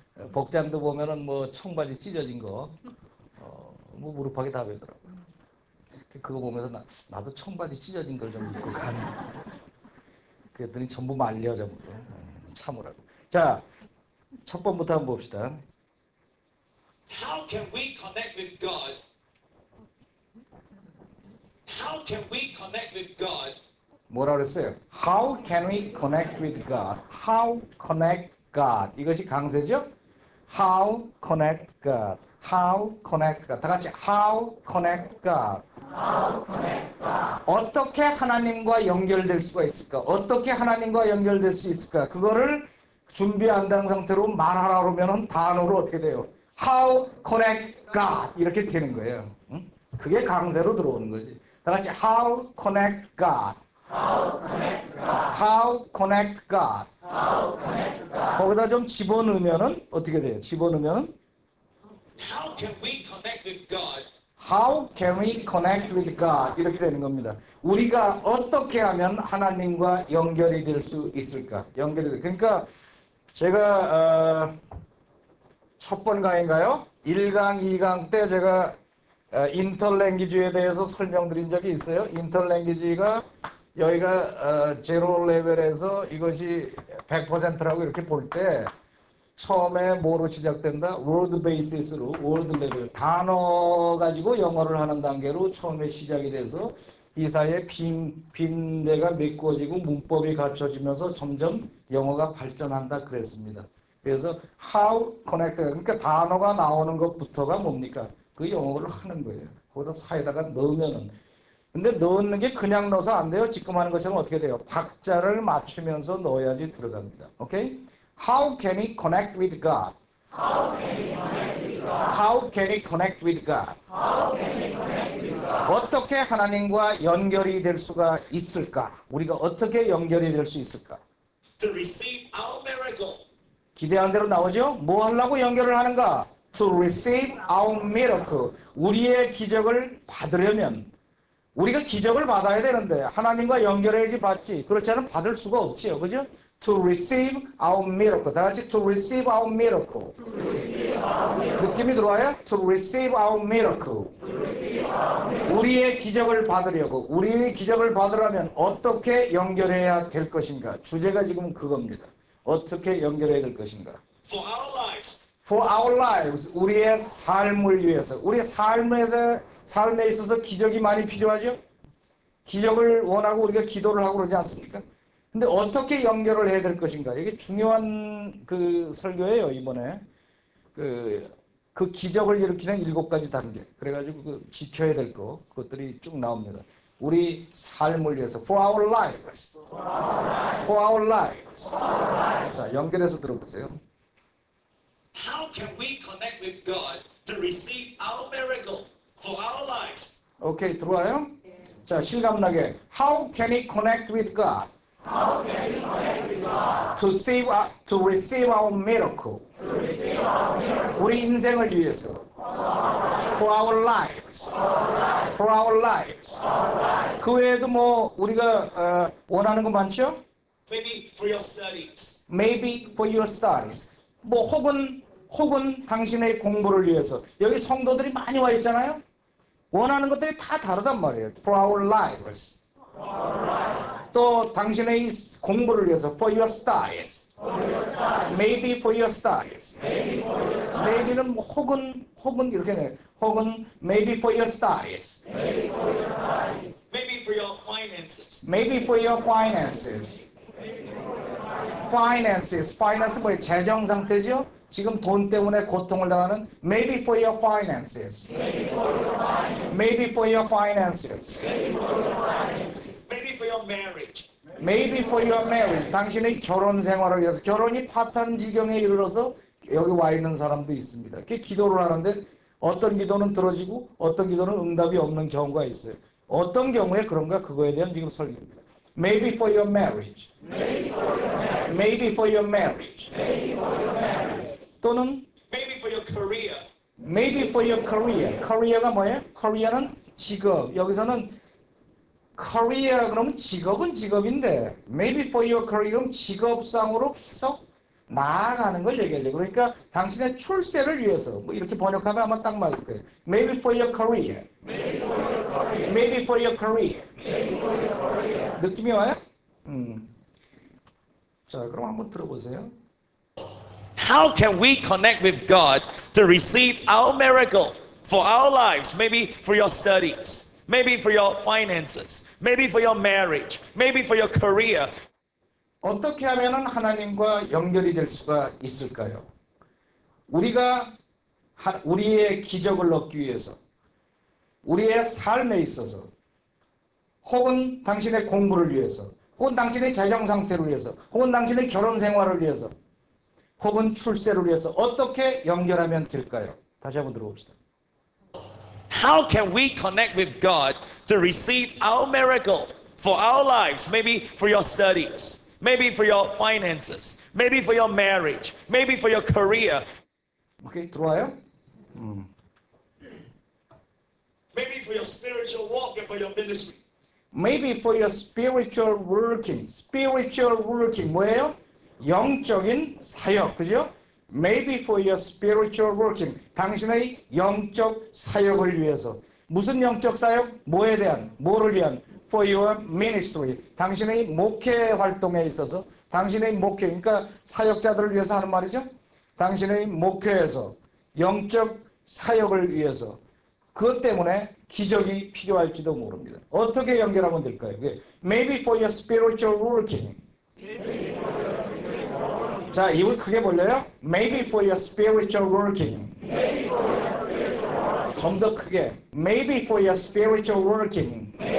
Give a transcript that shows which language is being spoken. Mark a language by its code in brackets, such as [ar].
[ko] 복장도 보면은 뭐 청바지 찢어진 거, 뭐 무릎하게 다 베더라고요. 그거 보면서 나도 청바지 찢어진 걸 좀 입고 가는. 그랬더니 전부 말려져 버려. 참으라고. 자, 첫 번부터 한번 봅시다. [en] How can we connect with God? How can we connect with God? [ko] 뭐라 그랬어요? [en] How can we connect with God? How connect God? [ko] 이것이 강세죠? [en] How connect God? How connect God? [ko] 다 같이 [en] How connect God? How connect God? [ko] 어떻게 하나님과 연결될 수가 있을까? 어떻게 하나님과 연결될 수 있을까? 그거를 준비 안 된 상태로 말하라 그러면 단어로 어떻게 돼요? [en] How connect God? [ko] 이렇게 되는 거예요. 응? 그게 강세로 들어오는 거지. 다 같이 [en] How connect God? How connect God? How connect God? How connect God? [ko] 거기다 좀 집어넣으면은 어떻게 돼요? 집어넣으면 [en] How can we connect with God? How can we connect with God? [ko] 이렇게 되는 겁니다. 우리가 어떻게 하면 하나님과 연결이 될 수 있을까? 그러니까 제가 첫 번 강의인가요? 1강, 2강 때 제가 인터랭귀지에 대해서 설명드린 적이 있어요. 인터랭귀지가 여기가 제로 레벨에서 이것이 100%라고 이렇게 볼 때 처음에 뭐로 시작된다? 워드 베이시스로 워드 레벨 단어 가지고 영어를 하는 단계로 처음에 시작이 돼서 이 사이에 빈대가 메꿔지고 문법이 갖춰지면서 점점 영어가 발전한다 그랬습니다. 그래서 [en] how connected [ko] 그러니까 단어가 나오는 것부터가 뭡니까? 그 영어를 하는 거예요. 거기다 사이에다가 넣으면은 근데 넣는 게 그냥 넣어서 안 돼요. 지금 하는 것처럼 어떻게 돼요? 박자를 맞추면서 넣어야지 들어갑니다. 오케이? [en] How can he connect with God? How can he connect with God? How can he connect with God? How can he connect with God? [ko] 어떻게 하나님과 연결이 될 수가 있을까? 우리가 어떻게 연결이 될 수 있을까? [en] To receive our miracle. [ko] 기대한 대로 나오죠? 뭐 하려고 연결을 하는가? [en] To receive our miracle. [ko] 우리의 기적을 받으려면 우리가 기적을 받아야 되는데 하나님과 연결해야지 받지. 그렇지 않으면 받을 수가 없지요. 그죠? [en] To receive our miracle. [ko] 다 같이 [en] to receive our miracle. [ko] 느낌이 들어와요? [en] To receive our miracle. [ko] 우리의 기적을 받으려고 우리의 기적을 받으려면 어떻게 연결해야 될 것인가? 주제가 지금 그겁니다. 어떻게 연결해야 될 것인가? [en] For our lives. For our lives. [ko] 우리의 삶을 위해서. 우리의 삶에 있어서 기적이 많이 필요하죠? 기적을 원하고 우리가 기도를 하고 그러지 않습니까? 근데 어떻게 연결을 해야 될 것인가? 이게 중요한 그 설교예요, 이번에. 그 기적을 일으키는 7가지 단계. 그래가지고 그 지켜야 될 거, 그것들이 쭉 나옵니다. 우리 삶을 위해서. [en] For our lives. For our lives. [ko] 자, 연결해서 들어보세요. [en] How can we connect with God to receive our miracle for our lives? [ko] 오케이, 들어와요? 자, 실감나게. [en] How can he connect with God? How can we connect with God? To receive our miracle. To receive our miracle. [ko] 우리 인생을 위해서. [en] For our lives. For our lives. [ko] 그 외에도 뭐 우리가 원하는 거 많죠? [en] Maybe for your studies. Maybe for your studies. [ko] 뭐 혹은 당신의 공부를 위해서. 여기 성도들이 많이 와 있잖아요. 원하는 것들이 다 다르단 말이에요. [en] For our lives. [ko] 또 당신의 공부를 위해서. [en] For your studies. Maybe for your studies. [ko] Maybe는 뭐 혹은 이렇게 해. 혹은 [en] maybe for your studies. Maybe for your finances. Maybe for your finances. [ko] Finance 뭐예요? 재정 상태죠? 지금 돈 때문에 고통을 당하는 [en] maybe for your finances. Maybe for your finances. Maybe for your marriage. Maybe for your marriage. [ko] 당신의 결혼 생활을 위해서 결혼이 파탄 지경에 이르러서 여기 와 있는 사람도 있습니다. 이렇게 기도를 하는데 어떤 기도는 들어지고 어떤 기도는 응답이 없는 경우가 있어요. 어떤 경우에 그런가 그거에 대한 지금 설교입니다. [en] Maybe for your marriage. Maybe for your marriage. [ko] 또는 [en] Maybe for your career. Maybe for your career. [ko] career가 뭐예요? career는 직업. 여기서는 career 그러면 직업은 직업인데 [en] maybe for your career [ko] 그럼 직업상으로 계속 나아가는 걸 얘기하죠. 그러니까 당신의 출세를 위해서 뭐 이렇게 번역하면 아마 딱 맞을 거예요. [en] Maybe for your career. Maybe for your career. [ko] 느낌이 와요? 자, 그럼 한번 들어보세요. [en] How can we connect with God to receive our miracle for our lives? Maybe for your studies. Maybe for your finances. Maybe for your marriage. Maybe for your career. [ko] 어떻게 하면 하나님과 연결이 될 수가 있을까요? 우리가 우리의 기적을 얻기 위해서 우리의 삶에 있어서 혹은 당신의 공부를 위해서 혹은 당신의 재정 상태를 위해서 혹은 당신의 결혼 생활을 위해서 혹은 출세를 위해서 어떻게 연결하면 될까요? 다시 한번 들어봅시다. [en] How can we connect with God to receive our miracle for our lives? Maybe for your studies. Maybe for your finances. Maybe for your marriage. Maybe for your career. [ko] 오케이, 들어와요? [en] Maybe for your spiritual walk and for your ministry. Maybe for your spiritual working. spiritual working [ko] 뭐예요? 영적인 사역, 그죠? [en] Maybe for your spiritual working. [ko] 당신의 영적 사역을 위해서. 무슨 영적 사역? 뭐에 대한? 뭐를 위한? [en] For your ministry. [ko] 당신의 목회 활동에 있어서, 당신의 목회, 그러니까 사역자들을 위해서 하는 말이죠. 당신의 목회에서 영적 사역을 위해서. 그것 때문에 기적이 필요할지도 모릅니다. 어떻게 연결하면 될까요? [en] Maybe for your spiritual working. [ko] 자, 입을 크게 벌려요. [en] Maybe for your spiritual working. [ko] 좀 더 크게. [en] Maybe for your spiritual working.